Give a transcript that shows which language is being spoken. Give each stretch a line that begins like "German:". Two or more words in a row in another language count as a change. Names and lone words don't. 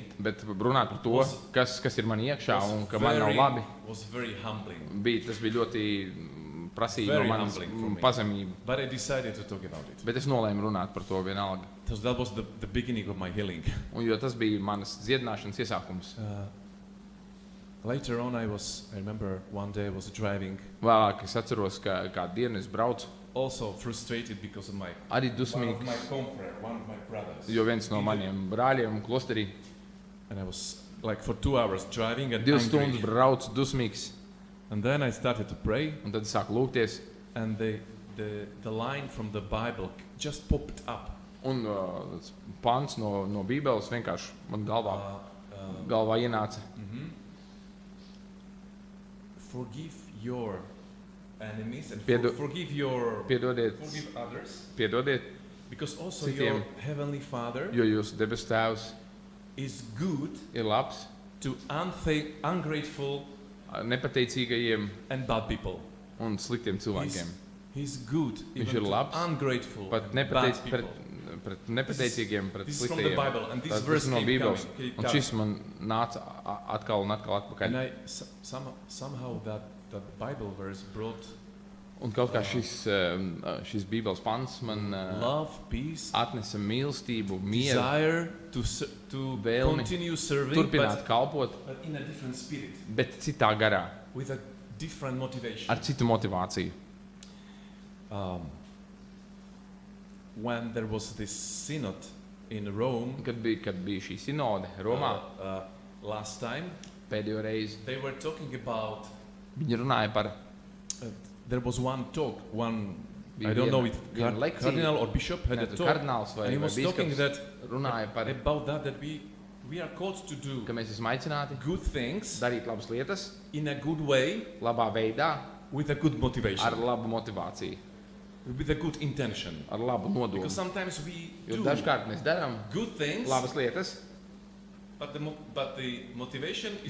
Latvian: Bet runāt par to, kas ir man iekšā un ka man nav labi,
English: was very humbling.
Latvian: tas bija ļoti prasīgi no
English: Very
Latvian: manas
English: humbling for me.
Latvian: pazemību.
English: But I decided to talk about it.
Latvian: Bet es nolēmu runāt par to vienalga.
English: So that was the beginning of my healing.
Latvian: Un jo tas bija manas dziedināšanas iesākums.
English: Later on, I remember one day I was driving,
Latvian: Vēlāk es atceros, ka kādu dienu es braucu,
English: also frustrated because of
Latvian: arī
English: one of
Latvian: dusmīgs,
English: my confrère, one of my brothers.
Latvian: jo viens no maniem brāļiem klosterī
English: And I was like for 2 hours driving and
Latvian: 2 stundas
English: angry.
Latvian: braucu dusmīgs.
English: And then I started to pray,
Latvian: Un tad es sāku lūgties.
English: and the line from the Bible just popped up.
Latvian: Un tas pants no Bībeles vienkārši man galvā ienāca.
English: Forgive your enemies and
Latvian: Piedodiet.
English: forgive others,
Latvian: Piedodiet,
English: because also
Latvian: Citiem.
English: your heavenly Father
Latvian: jo jūsu debesu tēvs
English: is good
Latvian: ir labs
English: to ungrateful
Latvian: nepateicīgajiem
English: and bad people.
Latvian: un sliktiem cilvēkiem.
English: He's good
Latvian: Viņš
English: even
Latvian: ir
English: to
Latvian: labs,
English: ungrateful
Latvian: Pat
English: and bad
Latvian: pret
English: people.
Latvian: nepateicīgiem, pret
English: This is from the
Latvian: sliktajiem.
English: Bible, and this
Latvian: Tas
English: verse
Latvian: no
English: keep
Latvian: Bībeles.
English: coming, keep
Latvian: Un šis man nāca atkal un atkal
English: And
Latvian: atpakaļ.
English: somehow that Bible verse brought
Latvian: Un kaut kā šis Bībeles pants man
English: love, peace,
Latvian: atnesa mīlestību, mieru,
English: desire to
Latvian: vēlmi
English: continue serving,
Latvian: turpināt kalpot,
English: but in a different spirit,
Latvian: bet citā garā,
English: with a different motivation.
Latvian: ar citu motivāciju.
English: When there was this synod in Rome,
Latvian: Kad bija šī sinode Romā,
English: last time,
Latvian: pēdējo reizi,
English: they were talking about,
Latvian: viņi runāja par
English: there was one talk,
Latvian: Bija
English: I don't know if
Latvian: viena lekcija,
English: cardinal or bishop had a talk,
Latvian: kardināls
English: and he
Latvian: vai
English: was talking
Latvian: bīskaps runāja par,
English: about that we are called to do
Latvian: ka mēs esam aicināti
English: good things
Latvian: darīt labas lietas,
English: in a good way,
Latvian: labā veidā,
English: with a good motivation,
Latvian: ar labu motivāciju,
English: with a good intention.
Latvian: ar labu nodomu.
English: Because sometimes we
Latvian: Jo
English: do
Latvian: dažkārt mēs darām
English: good things,
Latvian: labas lietas,
English: but the motivation is